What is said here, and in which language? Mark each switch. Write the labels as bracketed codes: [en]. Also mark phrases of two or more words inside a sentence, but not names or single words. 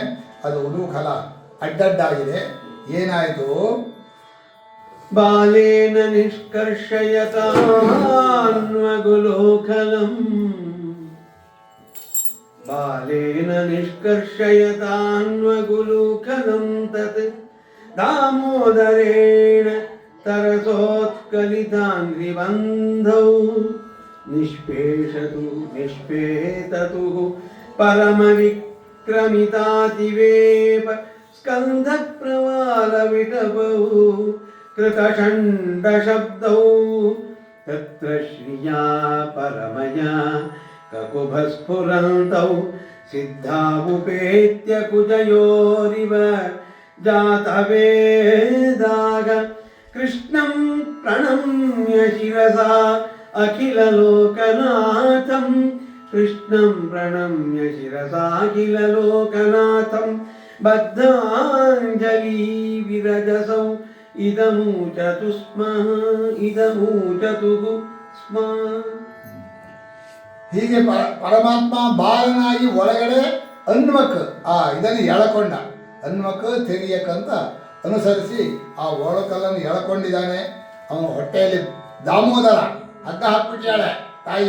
[kn] ಅದು ಉಲೂಖಲ ಅಡ್ಡಡ್ಡಾಗಿದೆ. ಏನಾಯಿತು? [sa] ಬಾಲೇನ ನಿಷ್ಕರ್ಷಯತಾನ್ವಗುಲೋಖಲಂ, ಬಾಲೇನ ನಿಷ್ಕರ್ಷಯತಾನ್ವಗುಲೋಖಲಂ ತತ್ ದಾಮೋದರೇಣ ತರಸೋತ್ಕಲಿತಾಂಗ್ರಿಬಂಧೌ ನಿಷ್ಪೇತತು ಪರಮವಿಕ್ರಮಿತಾತಿವೇಪ ಸ್ಕಂಧ ಪ್ರವಾಲ ವಿಟಪೌ ಕೃತಷಂಡಶಬ್ದೌ ತತ್ರ ಶ್ರಿಯಾ ಪರಮಯಾ ಕಕುಭಸ್ಫುರಂತೌ ಸಿದ್ಧಾವುಪೇತ್ಯ ಕುಜಯೋರಿವ ಜಾತವೇದಾಗ कृष्णं प्रणम्य शिरसा अखिललोकनाथं कृष्णं प्रणम्य शिरसा अखिललोकनाथं बद्धाञ्जलि विरजसौ इदमूचतु स्म. [kn] ಹೀಗೆ ಪರಮಾತ್ಮ ಬಾಲನಾಗಿ ಒಳಗಡೆ ಅನ್ವಕ್ ಇದನ್ನು ಎಳಕೊಂಡ. ಅನ್ವಕ್ ತೆಗಿಯಕ್ಕಂತ ಅನುಸರಿಸಿ ಆ ಒಳಕಲ್ಲನ್ನು ಎಳ್ಕೊಂಡಿದ್ದಾನೆ. ಅವನ ಹೊಟ್ಟೆಯಲ್ಲಿ ದಾಮೋದರ ಹಗ್ಗ ಹಾಕ್ಬಿಟ್ಟಾಳೆ ತಾಯಿ.